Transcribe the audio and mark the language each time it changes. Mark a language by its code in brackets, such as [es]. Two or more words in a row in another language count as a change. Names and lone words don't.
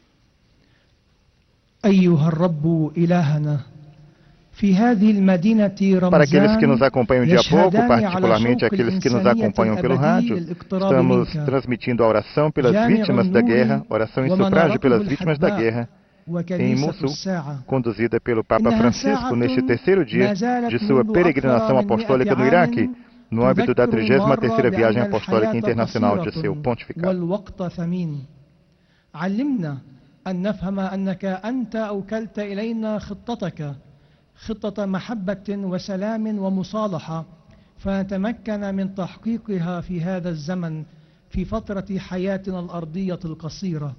[pt] Para aqueles que nos acompanham dia a pouco, particularmente aqueles que nos acompanham pelo rádio, estamos transmitindo a oração pelas vítimas da guerra, oração em sufrágio pelas vítimas da guerra, em Mossul, conduzida pelo Papa Francisco neste terceiro dia de sua peregrinação apostólica no Iraque, no âmbito da 33ª viagem apostólica internacional de seu pontificado. [ar] خطة محبة وسلام ومصالحة، فنتمكن من تحقيقها في هذا الزمن في فترة حياتنا الأرضية القصيرة.